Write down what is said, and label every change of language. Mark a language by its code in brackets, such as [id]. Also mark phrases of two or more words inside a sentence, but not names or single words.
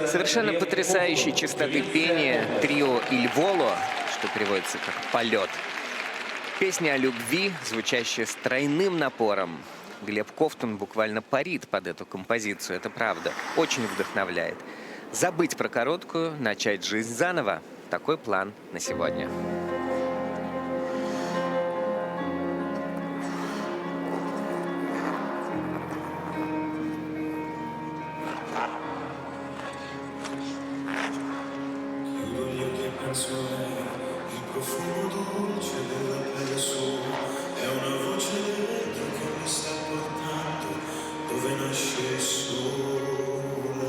[ru] Совершенно потрясающей чистоты пения трио «Иль Воло», что переводится как «полет». Песня о любви, звучащая с тройным напором. Глеб Ковтун буквально парит под эту композицию, это правда. Очень вдохновляет. Забыть про короткую, начать жизнь заново. Такой план на сегодня. [it] Il profumo dolce della pelle sua è una voce dentro che mi sta portando dove nasce il sole.